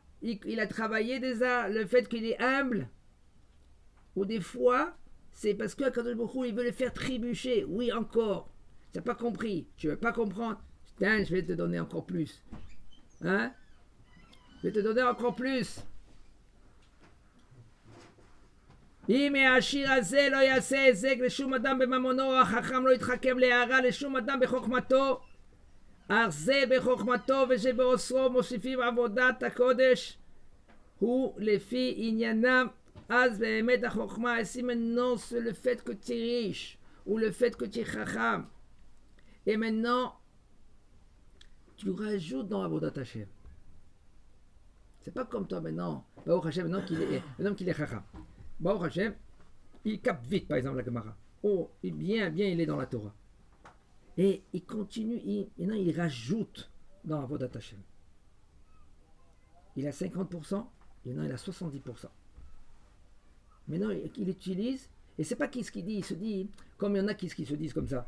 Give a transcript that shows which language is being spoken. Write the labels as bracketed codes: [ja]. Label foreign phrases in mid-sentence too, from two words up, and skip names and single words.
[fr] Il a travaillé déjà le fait qu'il est humble. Ou des fois, c'est parce que [he] הקדוש ברוך הוא, [fr] il veut le faire trébucher. Oui, encore. Tu n'as pas compris. Tu ne veux pas comprendre. Putain, je vais te donner encore plus. Hein? Je vais te donner encore plus. [he] אם העשיר הזה לא יעשה היזק לשום אדם בממונו, או החכם לא יתחכם להערה לשום אדם בחוכמתו, אך זה בחוכמתו ושבעושרו מוסיפים עבודת הקודש, הוא לפי עניינם, אז באמת החוכמה, [fr] si maintenant c'est le fait que tu es riche, ou le fait que tu es chacham, et maintenant, tu rajoutes dans [he] עבודת השם. [fr] C'est pas comme toi maintenant, [he] ברוך השם, [fr] maintenant qu'il est chacham. [he] ברוך השם, [fr] il capte vite, par exemple, la Gemara. Oh, bien, il est dans la Torah. Et il continue, maintenant il rajoute dans [he] עבודת השם. [fr] Il a 50%, et maintenant il a 70%. Maintenant, il utilise, et c'est pas ce qu'il dit, il se dit, comme il y en a qui se disent comme ça.